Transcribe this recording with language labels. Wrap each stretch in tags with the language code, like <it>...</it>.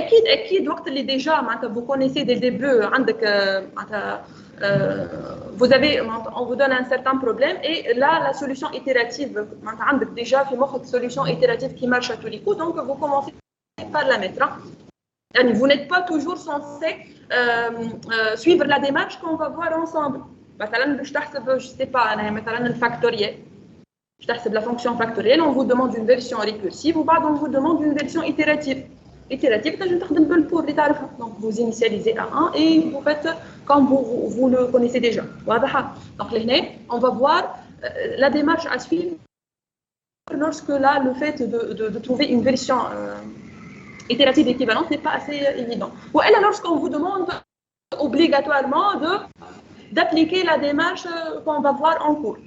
<ar>اكيد وقت اللي ديجا معناتها</ar> <fr>vous connaissez dès le début</fr> <ar>عندك معناتها</ar> <fr>vous avez on vous donne un certain problème et là la solution itérative</fr> <ar>معناتها عندك</ar> <fr>déjà</fr> <ar>في مخك</ar> <fr>solution itérative qui marche à tous les coups, donc vous commencez par la mettre.</fr> <ar>يعني</ar> <fr>vous n'êtes pas toujours censé suivre la démarche qu'on va voir ensemble.</fr> <ar>مثلا باش تحسب</ar> <fr>je sais pas</fr> <ar>انا مثلا الفاكتوريال</ar> <fr>je</fr> <ar>تحسب</ar> <fr>la fonction factorielle, on vous demande une version récursive ou</fr> <ar>بعد</ar> <fr>on vous demande une version itérative.</fr> <ar>Itérative, تنجم تخدم بالبور اللي تعرفها.</ar> <fr>Donc vous initialisez à 1 et vous faites comme vous le connaissez déjà.</fr> <ar>واضحة.</ar> <fr>Donc</fr> <ar>لهنا</ar> <fr>on va voir la démarche à suivre lorsque là le fait de trouver une version itérative équivalente n'est pas assez évident. Ou alors lorsqu'on vous demande obligatoirement d'appliquer la démarche qu'on va voir en cours.</fr>